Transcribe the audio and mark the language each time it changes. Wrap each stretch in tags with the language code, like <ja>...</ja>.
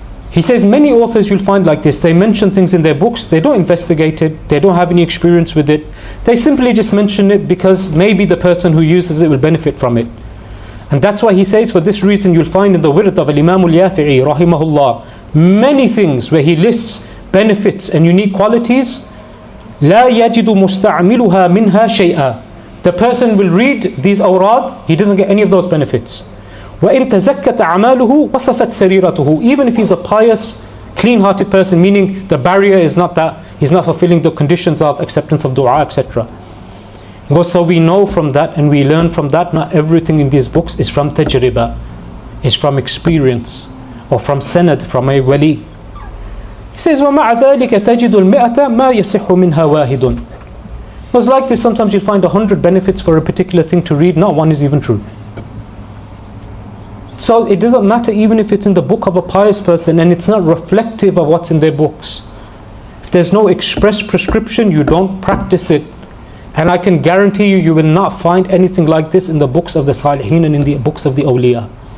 <en>He says many authors you'll find like this, they mention things in their books, they don't investigate it, they don't have any experience with it, they simply just mention it because maybe the person who uses it will benefit from it. And that's why he says, for this reason you'll find in the wird of Imam al-Yafi'i rahimahullah many things where he lists benefits and unique qualities.</en> <ar>لا يجد مستعملها منها شيئا.</ar> <en>The person will read these awrad, he doesn't get any of those benefits.</en> <ar>وَإِن تَزَكَّتْ أَعْمَالُهُ وَصَفَتْ سَرِيرَتُهُ.</ar> <en>Even if he's a pious, clean-hearted person, meaning the barrier is not that he's not fulfilling the conditions of acceptance of dua, etc. So we know from that and we learn from that, not everything in these books is from tajriba, is from experience, or from sanad, from a wali. He says,</en> <ar>وَمَعَ ذَلِكَ تَجِدُ الْمِئَةَ مَا يَصِحُّ مِنْهَا وَاحِدٌ.</ar> <en>Because like this, sometimes you'll find 100 benefits for a particular thing to read, not one is even true. So it doesn't matter even if it's in the book of a pious person and it's not reflective of what's in their books. If there's no express prescription, you don't practice it. And I can guarantee you, you will not find anything like this in the books of the Salihin and in the books of the awliya.</en>